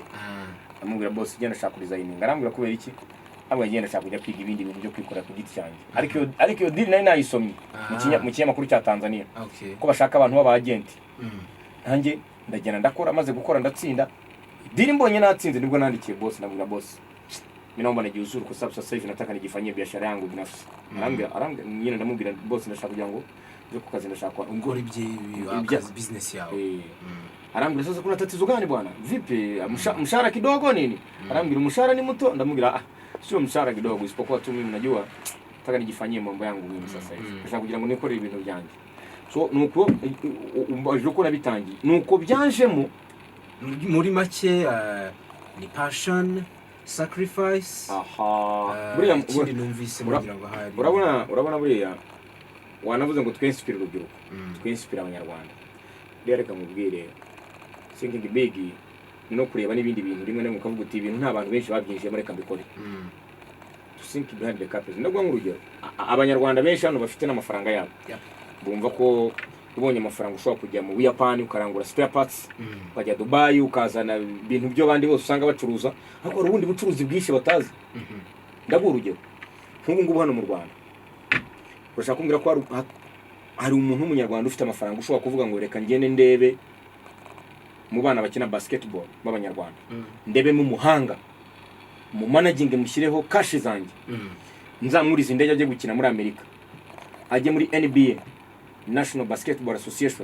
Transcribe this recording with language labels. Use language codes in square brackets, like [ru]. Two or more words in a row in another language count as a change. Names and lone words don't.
[rw] Amubwira boss genda shaka designing. Arambwira kubera iki? Abo yagenda shaka kujya kwiga ibindi bintu byo kwikora ku giti cyanjye. Ariko iyo deal nayisomye mu kinyamakuru cya Tanzania. Ko bashaka abantu b'abagent. Nanjye ndagenda ndakora, maze gukora ndatsinda. Deal mbonye natsinze nibwo nandikiye boss, ndabwira boss, [sw] mimi naomba nijiuzuru kwa sababu sasa hivi nataka nijifanyie biashara yangu binafsi. [rw] Arambwira nyine ndamubwira boss ndashaka kugira ngo nje ku kazi, ndashaka ngora ibye business yawe. [sw] Arambwira sasa kuna tatizo gani bwana? Vipi mshahara kidogo nini? [rw] Arambwira mshahara ni muto. [sw] Ndamubwira sio mshahara kidogo, isipokuwa tu mimi najua nataka nijifanyie mambo yangu mimi sasa hivi. [rw] Ndashaka kugira ngo nikore ibintu byanjye. So nuko umbaje ko nabitangiye, nuko byanjemo muri make ni passion, sacrifice. Buriya ikindi numvise mugira ngo hari, urabona buriya wanavuze ngo twinspire urubyiruko, twinspire abanyarwanda. Reka mubwire [en] thinking big [rw] no kureba n'ibindi bintu rimwe na rimwe ukavuga uti ibintu nta bantu benshi babyinjiye muri kambikore. [en] To think behind the curtain. [rw] Ndagwa nk'urugero, abanyarwanda benshi hano bafite n'amafaranga yabo. Bumva ko ubonye amafaranga ushobora kujya mu Buyapani ukarangura spare parts, ukajya Dubai ukazana ibintu byo bandi bose usanga bacuruza, ariko ubundi bucuruzi bwinshi batazi. Ndagwa urugero nk'ubu ngubu hano mu Rwanda, urashaka kumbwira ko hari umuntu w'umunyarwanda ufite amafaranga ushobora kuvuga ngo reka ngende ndebe mu bana bakina basketball b'abanyarwanda, ndebe mu muhanga mu managing mushyireho cash zanjye, nzamuriza indege ajye gukina muri Amerika, ajye muri NBA, National Basketball Association.